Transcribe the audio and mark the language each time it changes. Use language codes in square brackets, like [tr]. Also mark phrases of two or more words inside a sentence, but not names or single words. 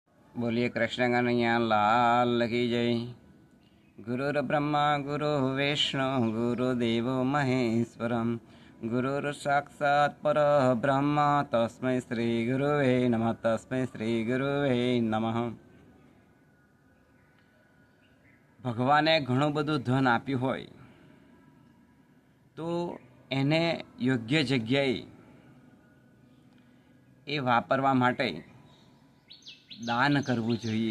[hi] बोलिए कृष्ण कन्हैया लाल की जय। [sa] गुरुर् ब्रह्मा गुरु विष्णु गुरुदेव महेश्वरम गुरुर् साक्षात् परब्रह्म तस्मै श्री गुरुवे नमः तस्मै श्री गुरुवे नमः। [gu] ભગવાને ઘણું બધું ધન આપ્યું હોય તો એને યોગ્ય જગ્યાએ એ વાપરવા માટે દાન કરવું જોઈએ।